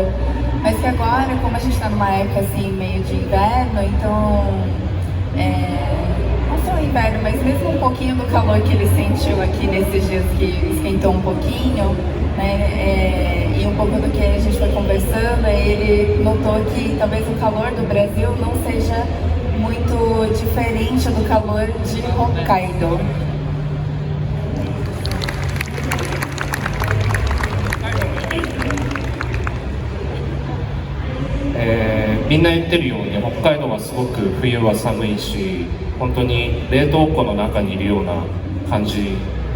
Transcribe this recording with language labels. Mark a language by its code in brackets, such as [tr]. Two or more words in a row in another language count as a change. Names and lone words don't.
[pt] Mas que agora, como a gente está numa época assim, meio de inverno, então, não só inverno, mas mesmo um pouquinho do calor que ele sentiu aqui nesses dias que esquentou um pouquinho, né, e um pouco do que a gente foi conversando, ele notou que talvez o calor do Brasil não seja muito diferente do calor de Hokkaido. [ja] みんな言ってるように北海道はすごく冬は寒いし、本当に冷凍庫の中にいるような感じに